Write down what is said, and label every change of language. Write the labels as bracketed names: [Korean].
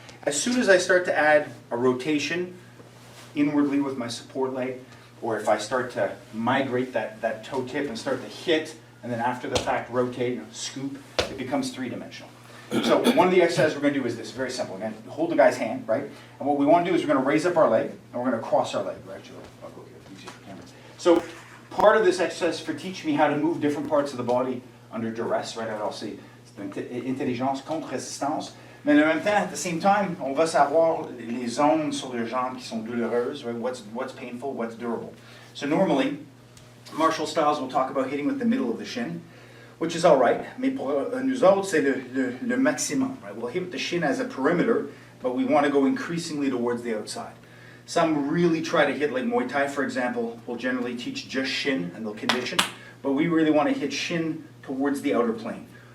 [English] As soon as I start to add a rotation inwardly with my support leg, or if I start to migrate that toe tip and start to hit, and then after the fact rotate, scoop, it becomes three-dimensional. So one of the exercises we're going to do is this, very simple. Again, hold the guy's hand, right? And what we want to do is we're going to raise up our leg, and we're going to cross our leg. Right? I'll go here, easier for camera. So part of this exercise for teaching me how to move different parts of the body under duress, right? [French] Alors c'est intelligence contre résistance. Mais en même temps, [English] at the same time, [French] on va savoir les zones sur les jambes qui sont douloureuses, right? [English] What's painful, what's durable. So normally, martial styles will talk about hitting with the middle of the shin, which is all right, [French] mais pour nous autres, c'est le maximum. [English] Right? We'll hit with the shin as a perimeter, but we want to go increasingly towards the outside. Some really try to hit, like Muay Thai, for example, will generally teach just shin, and they'll condition, but we really want to hit shin towards the outer plane.